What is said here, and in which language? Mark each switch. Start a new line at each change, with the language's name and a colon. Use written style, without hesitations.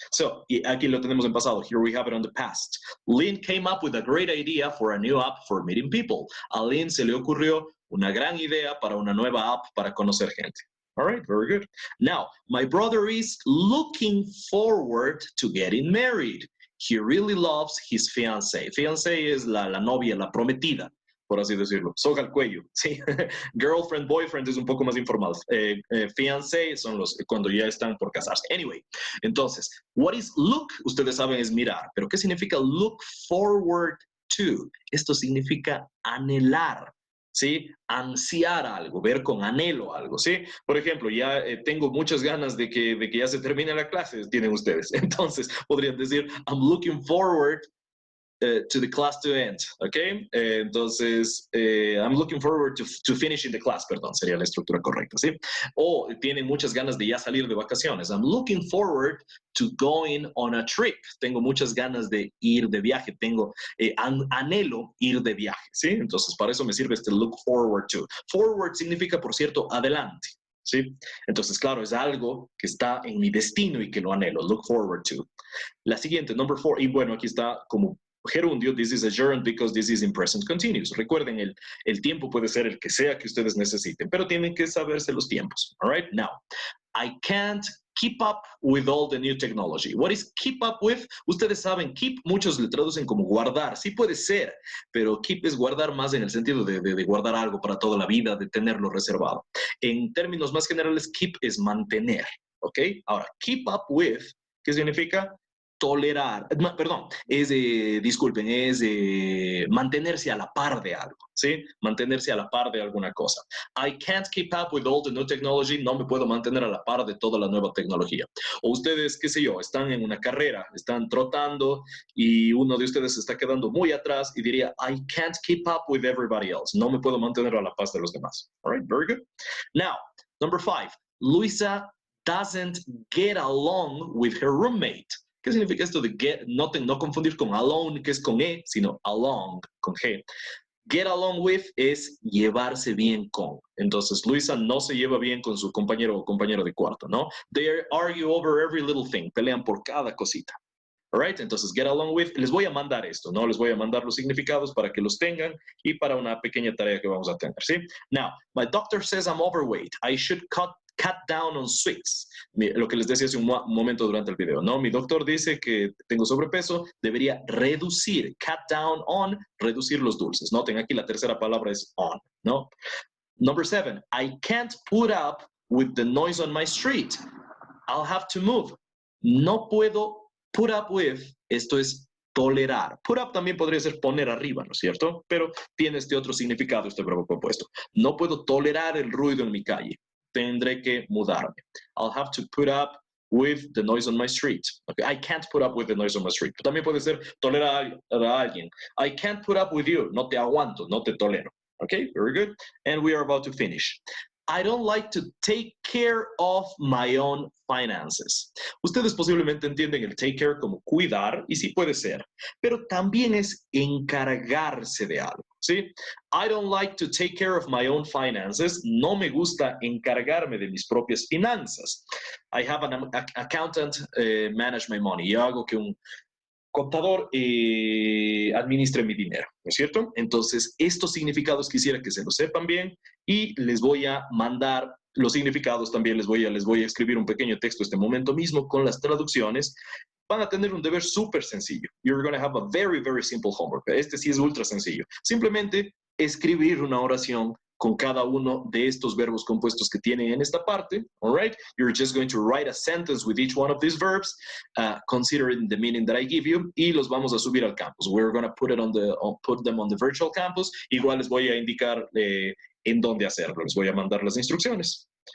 Spanish: So, y aquí lo tenemos en pasado.
English: Here we have it on the past. Lynn came up with a great idea for a new app for meeting people.
Spanish: A Lynn se le ocurrió una gran idea para una nueva app para conocer gente.
English: All right, very good. Now, my brother is looking forward to getting married. He really loves his fiancée.
Spanish: Fiancée es la novia, la prometida, por así decirlo. Soga al cuello, ¿sí? Girlfriend, boyfriend es un poco más informal. Fiancé son los cuando ya están por casarse.
English: Anyway, entonces, what is look?
Spanish: Ustedes saben es mirar, pero ¿qué significa look forward to? Esto significa anhelar, ¿sí? Ansiar algo, ver con anhelo algo, ¿sí? Por ejemplo, ya tengo muchas ganas de que ya se termine la clase, tienen ustedes. Entonces, podrían decir,
English: I'm looking forward to the class to end, ¿ok?
Spanish: Entonces,
English: I'm looking forward to finishing the class,
Spanish: perdón, sería la estructura correcta, ¿sí? O tienen muchas ganas de ya salir de vacaciones.
English: I'm looking forward to going on a trip.
Spanish: Tengo muchas ganas de ir de viaje, anhelo ir de viaje, ¿sí? Entonces, para eso me sirve este look forward to. Forward significa, por cierto, adelante, ¿sí? Entonces, claro, es algo que está en mi destino y que lo anhelo, look forward to. La siguiente,
English: number 4,
Spanish: y bueno, aquí está como gerundio,
English: this is a gerund because this is in present continuous.
Spanish: Recuerden, el tiempo puede ser el que sea que ustedes necesiten, pero tienen que saberse los tiempos.
English: All right, now, I can't keep up with all the new technology. What is keep up with?
Spanish: Ustedes saben, keep muchos le traducen como guardar. Sí puede ser, pero keep es guardar más en el sentido de guardar algo para toda la vida, de tenerlo reservado. En términos más generales, keep es mantener. ¿Ok? Ahora, keep up with, ¿qué significa? Tolerar, perdón, disculpen, es mantenerse a la par de algo, ¿sí? Mantenerse a la par de alguna cosa.
English: I can't keep up with all the new technology,
Spanish: no me puedo mantener a la par de toda la nueva tecnología. O ustedes, qué sé yo, están en una carrera, están trotando y uno de ustedes se está quedando muy atrás y diría,
English: I can't keep up with everybody else,
Spanish: no me puedo mantener a la par de los demás.
English: All right, very good. Now, number 5, Luisa doesn't get along with her roommate.
Spanish: ¿Qué significa esto de get? No confundir con alone, que es con E, sino along, con G. Get along with es llevarse bien con. Entonces, Luisa no se lleva bien con su compañero o compañero de cuarto, ¿no?
English: They argue over every little thing.
Spanish: Pelean por cada cosita.
English: All right? Entonces, get along with.
Spanish: Les voy a mandar esto, ¿no? Les voy a mandar los significados para que los tengan y para una pequeña tarea que vamos a tener, ¿sí?
English: Now, my doctor says I'm overweight. I should cut down on sweets.
Spanish: Lo que les decía hace un momento durante el video, ¿no? Mi doctor dice que tengo sobrepeso, debería reducir, cut down on, reducir los dulces. Noten aquí la tercera palabra es on, ¿no?
English: Number 7, I can't put up with the noise on my street. I'll have to move.
Spanish: No puedo put up with, esto es tolerar. Put up también podría ser poner arriba, ¿no es cierto? Pero tiene este otro significado, este verbo compuesto. No puedo tolerar el ruido en mi calle. Tendré que mudarme.
English: I'll have to put up with the noise on my street. Okay, I can't put up with the noise on my street.
Spanish: También puede ser tolerar a alguien.
English: I can't put up with you.
Spanish: No te aguanto, no te tolero.
English: Okay, very good. And we are about to finish. I don't like to take care of my own finances.
Spanish: Ustedes posiblemente entienden el take care como cuidar, y sí puede ser, pero también es encargarse de algo, ¿sí?
English: I don't like to take care of my own finances.
Spanish: No me gusta encargarme de mis propias finanzas.
English: I have an accountant manage my money.
Spanish: Yo hago que un contador administre mi dinero, ¿no es cierto? Entonces, estos significados quisiera que se los sepan bien y les voy a mandar los significados también, les voy a escribir un pequeño texto este momento mismo con las traducciones. Van a tener un deber súper sencillo.
English: You're going to have a very, very simple homework.
Spanish: Este sí es ultra sencillo. Simplemente escribir una oración con cada uno de estos verbos compuestos que tienen en esta parte,
English: all right? You're just going to write a sentence with each one of these verbs, considering the meaning that I give you,
Spanish: y los vamos a subir al campus.
English: We're going to put them on the virtual campus.
Spanish: Igual les voy a indicar en dónde hacerlo. Les voy a mandar las instrucciones.